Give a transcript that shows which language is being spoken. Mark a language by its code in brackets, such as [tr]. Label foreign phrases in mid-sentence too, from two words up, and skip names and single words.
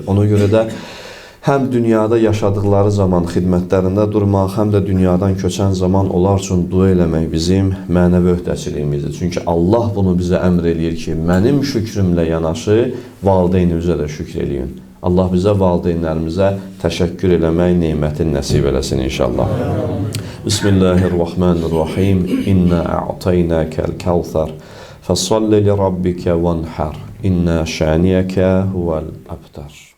[az] Ona görə də həm dünyada yaşadıkları zaman xidmətlərində durmaq, həm də dünyadan köçən zaman onlar üçün dua eləmək bizim mənəvi öhdəçiliyimizdir. Çünki Allah bunu bizə əmr eləyir ki, mənim şükrümlə yanaşı valideyninizə də şükr eləyin. Allah bizə valideynlərimizə təşəkkür eləmək nemətini nəsib eləsin inşallah. [ar] بسم الله الرحمن الرحيم. إنا أعطيناك الكوثر. فصل لربك وانحر. إن شانئك هو الأبتر.